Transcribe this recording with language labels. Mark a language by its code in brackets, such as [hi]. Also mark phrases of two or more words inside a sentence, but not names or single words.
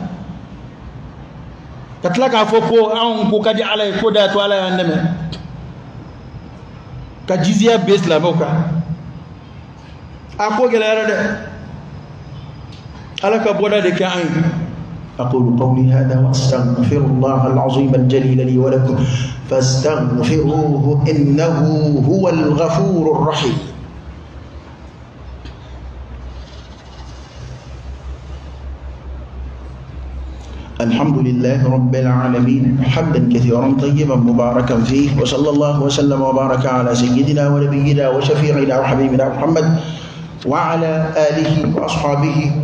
[bm] ka tila k'a fɔ ko anw ko ka di ala ye ko da to ala y'an dɛmɛ ka jizya bɛ silamɛw kan a ko gɛlɛyara dɛ ala ka bɔda de kɛ an ye [ar] أقول قولي هذا وأستغفر الله العظيم الجليل لي ولكم فاستغفروه إنه هو الغفور الرحيم الحمد لله رب العالمين حمدا كثيرا طيبا مباركا فيه وصلى الله وسلم وبارك على سيدنا ونبينا وشفيعنا وحبيبنا محمد وعلى آله وأصحابه